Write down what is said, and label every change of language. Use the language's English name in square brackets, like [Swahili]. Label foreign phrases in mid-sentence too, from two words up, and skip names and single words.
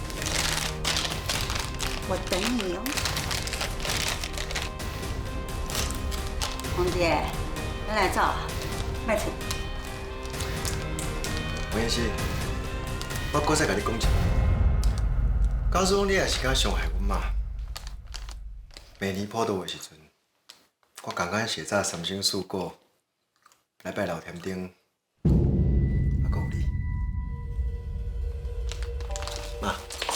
[Min Nan Chinese] 我等你哦，红姐，咱来走啊，莫出。黄妍希，我搁再甲你讲一遍，假使讲你也是敢伤害阮妈，明年普渡的时阵，我刚刚写早三生四果来拜老天顶，还有你，妈。